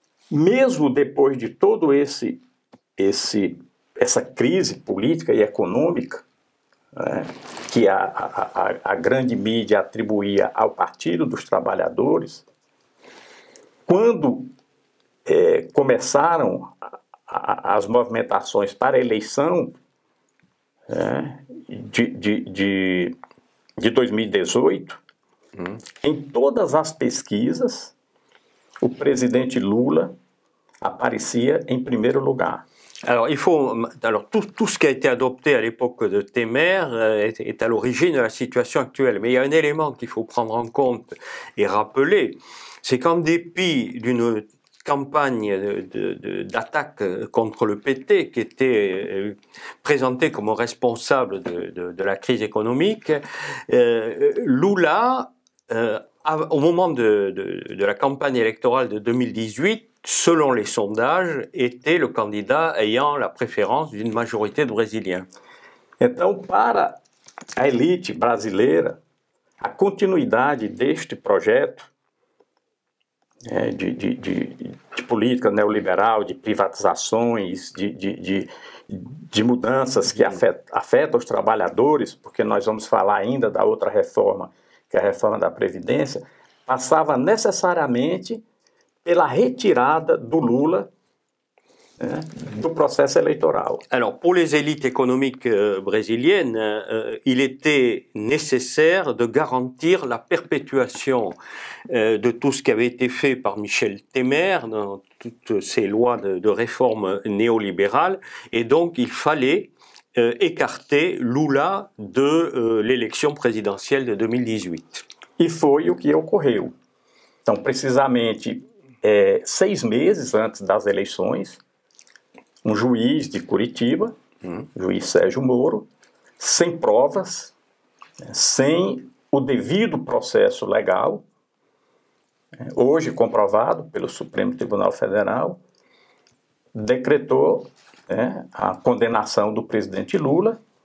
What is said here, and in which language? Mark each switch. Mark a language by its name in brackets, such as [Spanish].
[Portuguese] Mesmo depois de todo essa crise política e econômica, que a grande mídia atribuía ao Partido dos Trabalhadores, quando começaram as movimentações para a eleição de 2018, em todas as pesquisas, o presidente Lula aparecia em primeiro lugar. [French] Alors, tout ce qui a été adopté à l'époque de Temer est à l'origine de la situation actuelle. Mais il y a un élément qu'il faut prendre en compte et rappeler, c'est qu'en dépit d'une campagne d'attaque contre le PT qui était présentée comme responsable de la crise économique, Lula, au moment de la campagne électorale de 2018, selon les sondages, était le candidat ayant la préférence d'une majorité de Brésiliens. [Portuguese] Então, para a elite brasileira, a continuidade deste projeto de política neoliberal, de privatizações, de mudanças que afetam os trabalhadores, porque nós vamos falar ainda da outra reforma, que é a reforma da Previdência, passava necessariamente pela retirada do Lula do processo électoral. [French] Alors, pour les élites économiques brésiliennes, il était nécessaire de garantir la perpétuation de tout ce qui avait été fait par Michel Temer dans toutes ces lois de réforme néolibérales, et donc il fallait écarter Lula de l'élection présidentielle de 2018. [Portuguese] E foi o que ocorreu. Então, precisamente 6 meses antes das eleições, um juiz de Curitiba, juiz Sérgio Moro, sem provas, sem o devido processo legal, hoje comprovado pelo Supremo Tribunal Federal, decretou a condenação do presidente Lula.